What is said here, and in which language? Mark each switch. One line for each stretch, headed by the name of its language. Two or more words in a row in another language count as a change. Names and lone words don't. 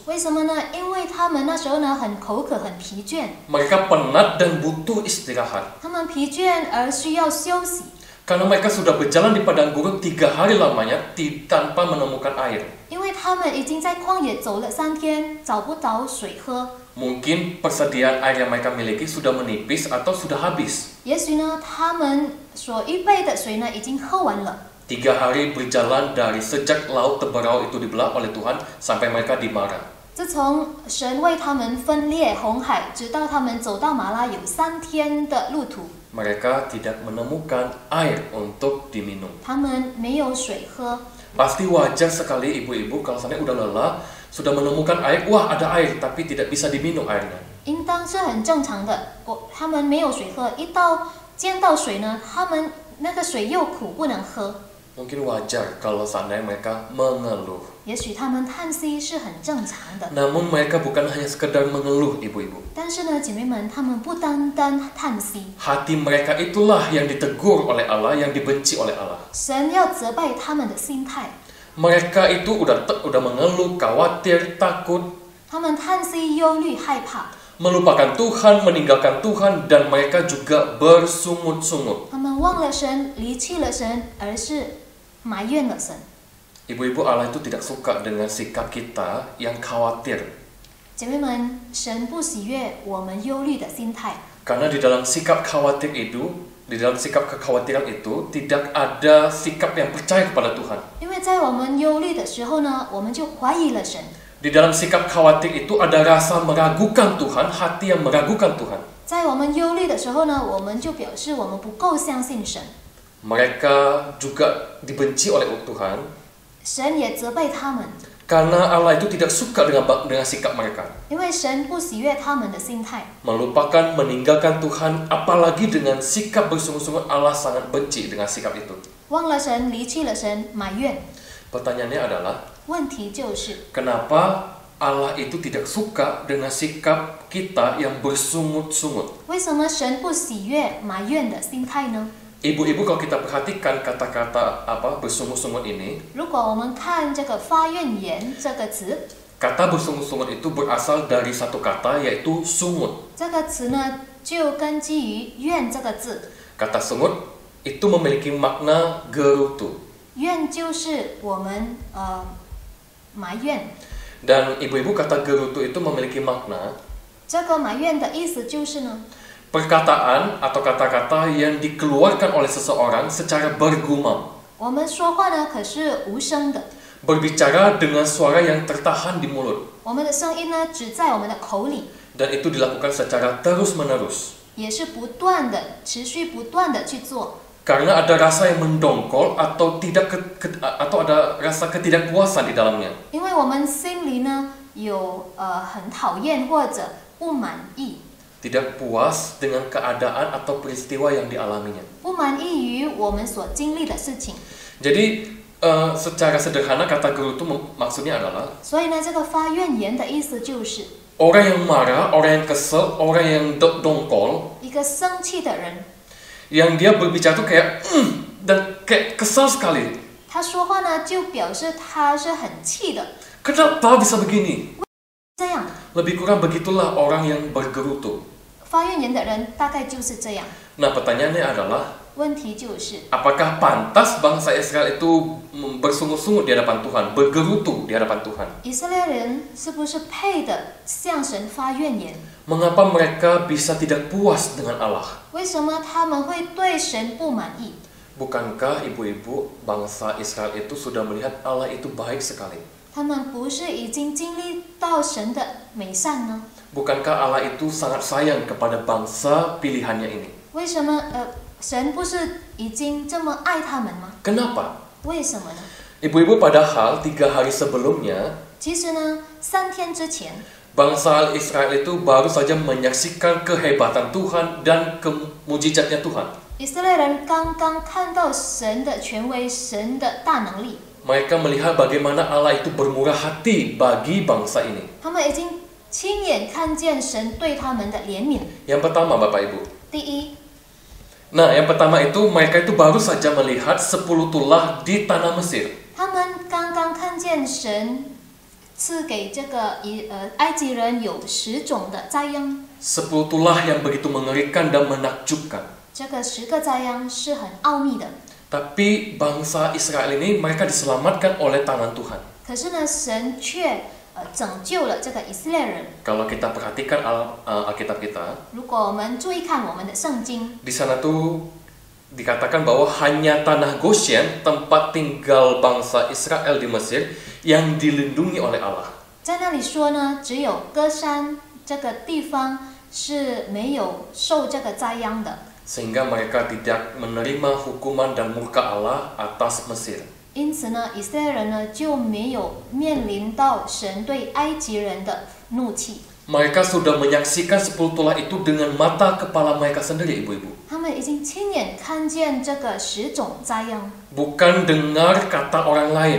Chinese: 为什么呢？因为他们那时候呢很口渴、很疲倦，
Indonesian: Mereka penat dan butuh istirahat.
Chinese: 他们疲倦而需要休息，
Indonesian: Karena mereka sudah berjalan di padang gurun 3 hari lamanya tanpa menemukan air.
Chinese: 因为他们已经在旷野走了3天，找不着水喝。
Indonesian: Mungkin persediaan air yang mereka miliki sudah menipis atau sudah habis.
Chinese: 也许呢，他们所预备的水呢已经喝完了。
Indonesian: 3 hari berjalan dari sejak laut Teberau itu dibelah oleh Tuhan sampai mereka di Mara.
Chinese: 自从神为他们分裂红海，直到他们走到马拉，有3天的路途，
Indonesian: Mereka tidak menemukan air untuk diminum.
Chinese: 他们没有水喝。
Indonesian: Pasti wajar sekali ibu-ibu kalau seandainya udah lelah, sudah menemukan air, wah ada air, tapi tidak bisa diminum airnya.
Chinese: 应当是很正常的。他们没有水喝，见到水呢，他们那个水又苦，不能喝。
Indonesian: Mungkin wajar kalau seandainya mereka mengeluh.
Chinese: 也许他们叹息是很正常的，
Indonesian: Namun mereka bukan hanya sekedar mengeluh, ibu-ibu.
Chinese: 但是呢，姐妹们，他们不单单叹息，
Indonesian: Hati mereka itulah yang ditegur oleh Allah, yang dibenci oleh Allah.
Chinese: 神要责备他们的心态。
Indonesian: Mereka itu udah mengeluh, khawatir, takut,
Chinese: 他们叹息、忧虑、害怕，
Indonesian: melupakan Tuhan, meninggalkan Tuhan, dan mereka juga bersungut-sungut.
Chinese: 他们忘了神，离弃了神，而是埋怨了神。
Indonesian: Ibu-ibu, Allah itu tidak suka dengan sikap kita yang khawatir.
Chinese: 姐妹们，神不喜悦我们忧虑的心态，
Indonesian: Karena di dalam sikap khawatir itu, di dalam sikap kekhawatiran itu, tidak ada sikap yang percaya kepada Tuhan.
Chinese: 因为在我们忧虑的时候呢，我们就怀疑了神。
Indonesian: Di dalam sikap khawatir itu ada rasa meragukan Tuhan, hati yang meragukan Tuhan.
Chinese: 在我们忧虑的时候呢，我们就表示我们不够相信神，
Indonesian: Mereka juga dibenci oleh Tuhan,
Chinese: 神也责备他们，
Indonesian: karena Allah itu tidak suka dengan sikap mereka.
Chinese: 因为神不喜悦他们的心态，
Indonesian: Melupakan, meninggalkan Tuhan, apalagi dengan sikap bersungut-sungut, Allah sangat benci dengan sikap itu.
Chinese: 忘了神，离弃了神，埋怨。
Indonesian: Pertanyaannya adalah,
Chinese: 问题就是，
Indonesian: kenapa Allah itu tidak suka dengan sikap kita yang bersungut-sungut?
Chinese: 为什么神不喜悦埋怨的心态呢？
Indonesian: Ibu-ibu, kalau kita perhatikan kata-kata bersungut-sungut ini,
Chinese: 如果我们看这个发怨言这个词，
Indonesian: kata bersungut-sungut itu berasal dari satu kata yaitu sungut.
Chinese: 这个词呢就根基于怨这个字，
Indonesian: Kata sungut itu memiliki makna gerutu.
Chinese: 怨就是我们埋怨，
Indonesian: Dan ibu-ibu, kata gerutu itu memiliki makna
Chinese: 这个埋怨的意思就是呢，
Indonesian: perkataan atau kata-kata yang dikeluarkan oleh seseorang secara bergumam.
Chinese: 我们说话呢可是无声的，
Indonesian: Berbicara dengan suara yang tertahan di mulut.
Chinese: 我们的声音呢只在我们的口里，
Indonesian: Dan itu dilakukan secara terus-menerus.
Chinese: 也是不断的、持续不断的去做。
Indonesian: Karena ada rasa yang mendongkol atau atau ada rasa ketidakpuasan di dalamnya.
Chinese: 因为我们心里呢有很讨厌或者不满意，
Indonesian: Tidak puas dengan keadaan atau peristiwa yang dialaminya.
Chinese: 不满意于我们所经历的事情。
Indonesian: Jadi secara sederhana kata gerutu maksudnya adalah
Chinese: 所以呢，这个发怨言的意思就是
Indonesian: orang yang marah, orang yang kesel, orang yang dongkol,
Chinese: 一个生气的人，
Indonesian: yang dia berbicara tuh kayak dan kayak kesal sekali.
Chinese: 他说话呢就表示他是很气的。
Indonesian: Kenapa bisa begini?
Chinese: 这样，
Indonesian: Lebih kurang begitulah orang yang bergerutu.
Chinese: 发怨言的人大概就是这样。
Indonesian: Nah, pertanyaannya adalah,
Chinese: 问题就是，
Indonesian: apakah pantas bangsa Israel itu bersungut-sungut di hadapan Tuhan, bergerutu di hadapan Tuhan?
Chinese: 以色列人是不是配的向神发怨言？
Indonesian: Mengapa mereka bisa tidak puas dengan Allah?
Chinese: 为什么他们会对神不满意？
Indonesian: Bukankah ibu-ibu bangsa Israel itu sudah melihat Allah itu baik sekali?
Chinese: 他们不是已经经历到神的美善呢？
Indonesian: Bukankah Allah itu sangat sayang kepada bangsa pilihannya ini?
Chinese: 为什么神不是已经这么爱他们吗？
Indonesian: Kenapa?
Chinese: 为什么呢？
Indonesian: Ibu-ibu, padahal 3 hari sebelumnya
Chinese: 其实呢，3天之前，
Indonesian: bangsa Israel itu baru saja menyaksikan kehebatan Tuhan dan mujizatnya Tuhan.
Chinese: 以色列人刚刚看到神的权威、神的大能力，
Indonesian: Mereka melihat bagaimana Allah itu bermurah hati bagi bangsa ini.
Chinese: 他们已经亲眼看见神对他们的怜悯。
Indonesian: Yang pertama, Bapak Ibu.
Chinese: 第一，
Indonesian: Nah, yang pertama itu mereka itu baru saja melihat 10 tulah di tanah Mesir.
Chinese: 他们刚刚看见神赐给这个埃及人有10种的灾殃。
Indonesian: 10 tulah yang begitu mengerikan dan menakjubkan.
Chinese: 这个10个灾殃是很奥秘的。
Indonesian: Tapi bangsa Israel ini mereka diselamatkan oleh tangan Tuhan.
Chinese: 可是呢，神却拯救了这个以色列人。
Indonesian: Kalau kita perhatikan Alkitab kita,
Chinese: 如果我们注意看我们的圣经，
Indonesian: di sana tuh dikatakan bahwa hanya tanah Goshen, tempat tinggal bangsa Israel di Mesir, yang dilindungi oleh Allah.
Chinese: 在那里说呢，只有歌山这个地方是没有受这个灾殃的。
Indonesian: Sehingga mereka tidak menerima hukuman dan murka Allah atas Mesir.
Chinese: 因此呢，以色列人呢就没有面临到神对埃及人的怒气。
Indonesian: Mereka sudah menyaksikan 10 tulah itu dengan mata kepala mereka sendiri, ibu-ibu.
Chinese: 他们已经亲眼看见这个10种灾殃，
Indonesian: Bukan dengar kata orang lain.